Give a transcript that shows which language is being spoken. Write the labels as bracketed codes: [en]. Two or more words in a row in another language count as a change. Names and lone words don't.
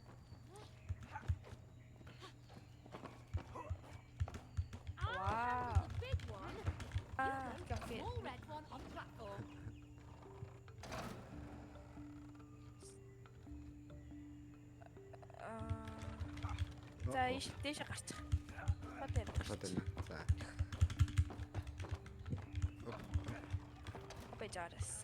[en] Ah, the big one. [mn] Окей. [en] Small red one on platform. [mn] За дээш гарчих. Бод Бод юм. За. Бежарас.